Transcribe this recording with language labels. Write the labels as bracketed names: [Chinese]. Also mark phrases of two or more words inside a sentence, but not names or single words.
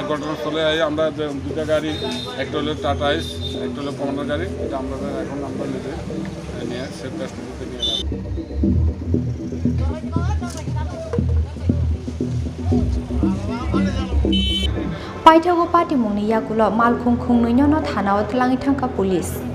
[Bangla] ঘটনাস্থলে আমরা যে দুটা গাড়ি একটা হলো টাটা আইস একটা হলো কমান্ডার গাড়ি এটা আমরা এখন আমরা নিজে নিয়ে [English] safe custodyতে [Bangla] নিয়ে [Kok Borok] যাবো পাইথাগো পাটি mungni yagulo Malkhung khungnoi no thanao tlangi thangka police